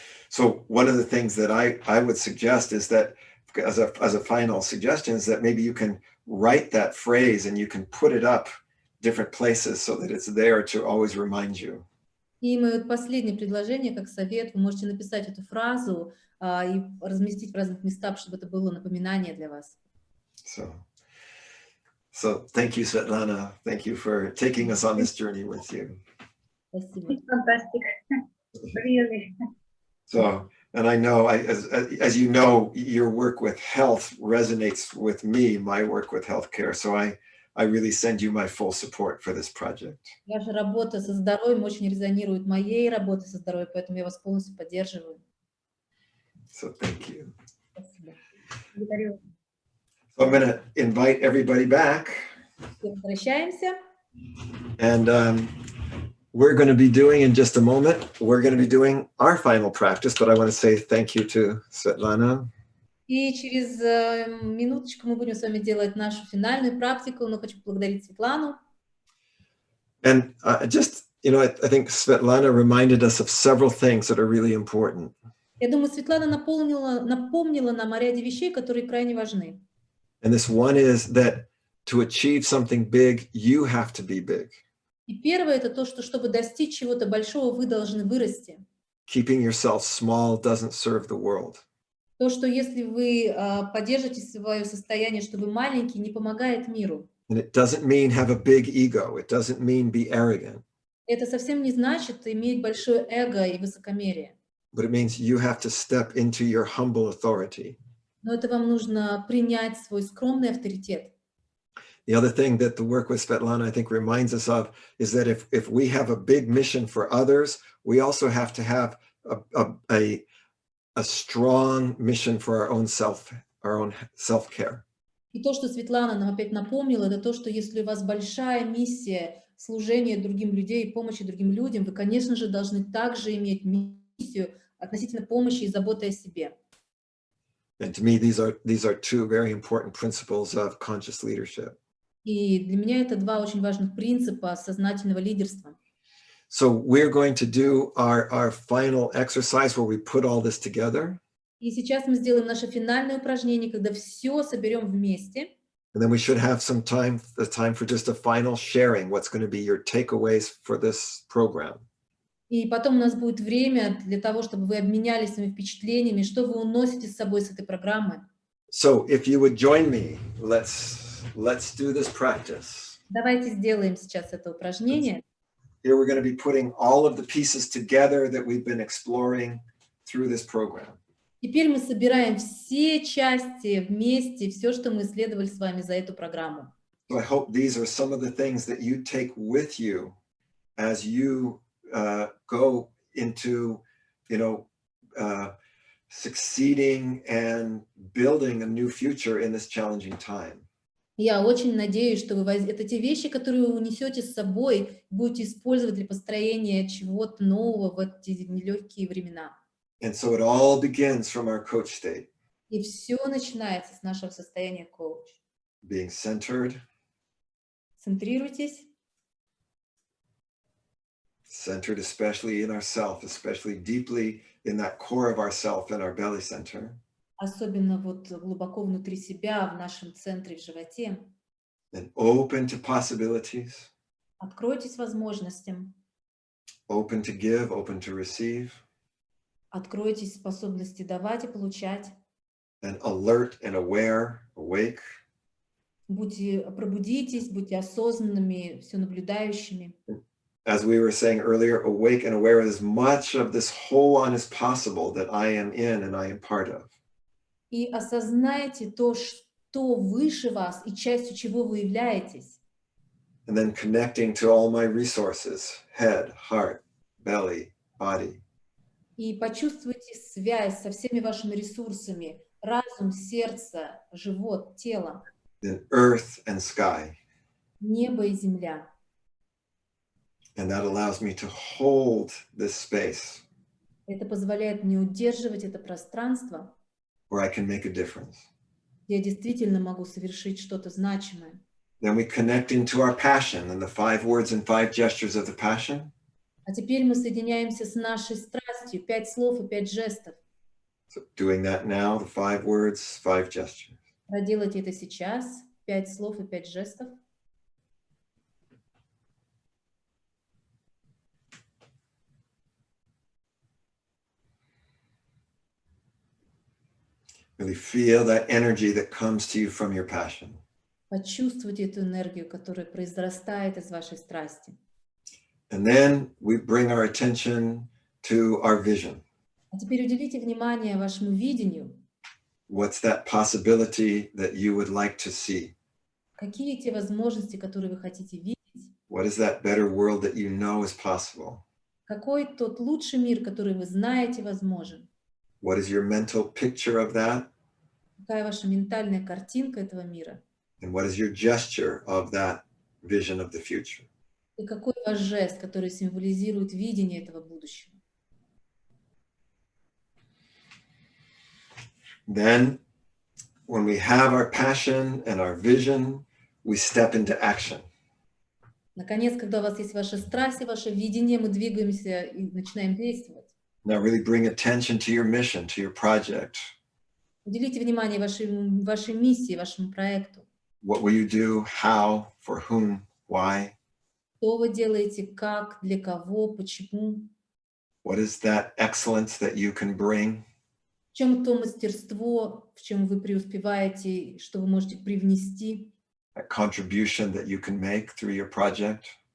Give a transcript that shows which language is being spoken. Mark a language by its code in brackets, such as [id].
[en] So one of the things that I would suggest is that as a final suggestion is that maybe you can write that phrase and you can put it up different places so that it's there to always remind you. [ru] И мое последнее предложение, как совет, вы можете написать эту фразу и разместить в разных местах, чтобы это было напоминание для вас. [en] So thank you, Svetlana. Thank you for taking us on this journey with you. [ru] Спасибо. [en] Fantastic. Really. So, and I know, as you know, your work with health resonates with me, my work with healthcare. So I really send you my full support for this project. [ru] Ваша работа со здоровьем очень резонирует моей работой со здоровьем, поэтому я вас полностью поддерживаю. [en] So thank you. [ru] Спасибо. Благодарю. [en] So I'm going to invite everybody back. [ru] Возвращаемся. [en] And we're going to be doing in just a moment, we're going to be doing our final practice, but I want to say thank you to Svetlana. [ru] И через минуточку мы будем с вами делать нашу финальную практику, но хочу поблагодарить Светлану. [en] And just, you know, I think Svetlana reminded us of several things that are really important. [ru] Я думаю, Светлана напомнила нам о ряде вещей, которые крайне важны. [en] And this one is that to achieve something big, you have to be big. [ru] И первое это то, что чтобы достичь чего-то большого, вы должны вырасти. [en] Keeping yourself small doesn't serve the world. [ru] То, что если вы поддержите свое состояние, что вы маленький, не помогает миру. [en] And it doesn't mean have a big ego. It doesn't mean be arrogant. [ru] Это совсем не значит иметь большое эго и высокомерие. [en] But it means you have to step into your humble authority. [ru] Но это вам нужно принять свой скромный авторитет. [en] The other thing that the work with Svetlana, I think, reminds us of is that if we have a big mission for others, we also have to have a strong mission for our own self-care. [ru] И то, что Светлана нам опять напомнила, это то, что если у вас большая миссия служения другим людям, помощи другим людям, вы, конечно же, должны также иметь миссию относительно помощи и заботы о себе. [en] And to me, these are two very important principles of conscious leadership. [ru] И для меня это два очень важных принципа сознательного лидерства. [en] So we're going to do our final exercise where we put all this together. [ru] И сейчас мы сделаем наше финальное упражнение, когда все соберем вместе. [en] And then we should have some time for just a final sharing. What's going to be your takeaways for this program? [ru] И потом у нас будет время для того, чтобы вы обменялись своими впечатлениями, что вы уносите с собой с этой программы. [en] So if you would join me, let's do this practice. [ru] Давайте сделаем сейчас это упражнение. [en] Here we're going to be putting all of the pieces together that we've been exploring through this program. [ru] Теперь мы собираем все части вместе, все, что мы исследовали с вами за эту программу. [en] So I hope these are some of the things that you take with you as you go into, succeeding and building a new future in this challenging time. [ru] Я очень надеюсь, что это те вещи, которые вы унесете с собой, будете использовать для построения чего-то нового в эти нелегкие времена. [en] And so it all begins from our coach state. [ru] И все начинается с нашего состояния коуч. [en] Being centered. [ru] Центрируйтесь. [en] Centered especially in ourself, especially deeply in that core of ourself in our belly center. [ru] Особенно вот глубоко внутри себя, в нашем центре, в животе. [en] And open to possibilities. [ru] Откройтесь возможностям. [en] Open to give, open to receive. [ru] Откройтесь способности давать и получать. [en] And alert and aware, awake. [ru] Пробудитесь, будьте осознанными, все наблюдающими. [en] As we were saying earlier, awake and aware as much of this whole on as possible that I am in and I am part of. [ru] И осознайте то, что выше вас и частью чего вы являетесь. [en] And then connecting to all my resources, head, heart, belly, body. [ru] И почувствуйте связь со всеми вашими ресурсами: разум, сердце, живот, тело. [en] Then earth and sky. [ru] Небо и земля. [en] And that allows me to hold this space. [ru] Это позволяет мне удерживать это пространство, [en] where I can make a difference. [ru] где я действительно могу совершить что-то значимое. [en] Then we connect into our passion and the 5 words and 5 gestures of the passion. [ru] А теперь мы соединяемся с нашей страстью, 5 слов и 5 жестов. [en] So doing that now, the 5 words, 5 gestures. [ru] Проделайте это сейчас, 5 слов и 5 жестов. [en] Really feel that energy that comes to you from your passion. [ru] Почувствуйте эту энергию, которая произрастает из вашей страсти. [en] And then we bring our attention to our vision. [ru] А теперь уделите внимание вашему видению. [en] What's that possibility that you would like to see? [ru] Какие те возможности, которые вы хотите видеть? [en] What is that better world that you know is possible? [ru] Какой тот лучший мир, который вы знаете, возможен? [en] What is your mental picture of that? [ru] Какая ваша ментальная картинка этого мира? [en] And what is your gesture of that vision of the future? [ru] И какой ваш жест, который символизирует видение этого будущего? [en] Then, when we have our passion and our vision, we step into action. [ru] Наконец, когда у вас есть ваша страсть и ваше видение, мы двигаемся и начинаем действовать. [en] Now really bring attention to your mission, to your project. [ru] Уделите внимание вашей миссии, вашему проекту. [en] What will you do? How? For whom? Why? [ru] Что вы делаете, как, для кого, почему? [en] What is that excellence that you can bring? [ru] В чем то мастерство, в чем вы преуспеваете, что вы можете привнести? [en] That contribution that you can make through your project?